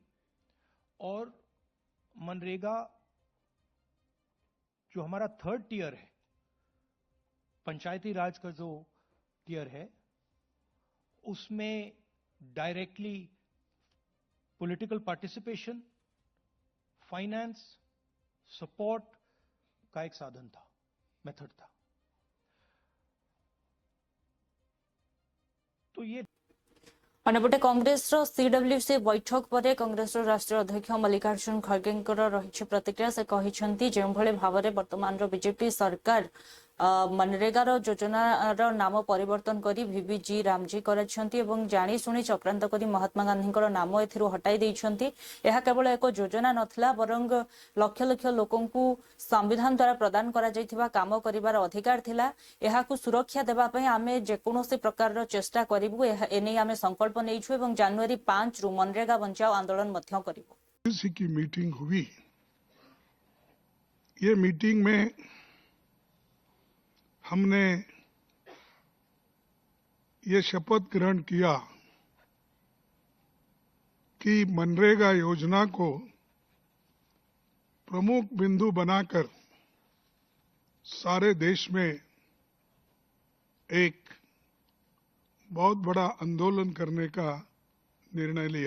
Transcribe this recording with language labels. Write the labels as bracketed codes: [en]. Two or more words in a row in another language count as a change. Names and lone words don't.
[hi] और मनरेगा जो हमारा थर्ड टियर है, पंचायती राज का जो टियर है, उसमें डायरेक्टली पॉलिटिकल पार्टिसिपेशन, फाइनेंस, सपोर्ट का एक साधन था, मेथड था। तो ये [or] ଅନ୍ୟପଟେ କଂଗ୍ରେସର ସିଡବ୍ଲ୍ୟୁସି ବୈଠକ ପରେ କଂଗ୍ରେସର ରାଷ୍ଟ୍ରୀୟ ଅଧ୍ୟକ୍ଷ ମଲ୍ଲିକାର୍ଜୁନ ଖଡଗେଙ୍କର ରହିଛି ପ୍ରତିକ୍ରିୟା। ସେ କହିଛନ୍ତି ଯେଉଁଭଳି ଭାବରେ ବର୍ତ୍ତମାନର ବିଜେପି ସରକାର ମନରେଗାର ଯୋଜନାର ନାମ ପରିବର୍ତ୍ତନ କର VBG ରାମଜୀ କରିଛନ୍ତି ଏବଂ ଜାଣିଶୁଣି ଚକ୍ରାନ୍ତ କରି ମହାତ୍ମା ଗାନ୍ଧୀଙ୍କର ନାମ ଏଥିରୁ ହଟାଇ ଦେଇଛନ୍ତି। ଏହା କେବଳ ଏକ ଯୋଜନା ନଥିଲା, ବରଂ ଲକ୍ଷ ଲକ୍ଷ ଲୋକଙ୍କୁ ସମ୍ବିଧାନ ଦ୍ୱାରା ପ୍ରଦାନ କରାଯାଇଥିବା କାମ କରିବାର ଅଧିକାର ଥିଲା। ଏହାକୁ ସୁରକ୍ଷା ଦେବା ପାଇଁ ଆମେ ଯେକୌଣସି ପ୍ରକାରର ଚେଷ୍ଟା କରିବୁ, ଏନେଇ ଆମେ ସଂକଳ୍ପ ନେଇଛୁ ଏବଂ ଜାନୁଆରୀ 5 ରୁ [hi] मनरेगा बचाओ आंदोलन [or] ମଧ୍ୟ କରିବୁ। [hi] इसी की मीटिंग हुई। ये मीटिंग में हमने ये शपथ ग्रहण किया कि मनरेगा योजना को प्रमुख बिंदु बनाकर सारे देश में एक बहुत बड़ा आंदोलन करने का निर्णय लिया।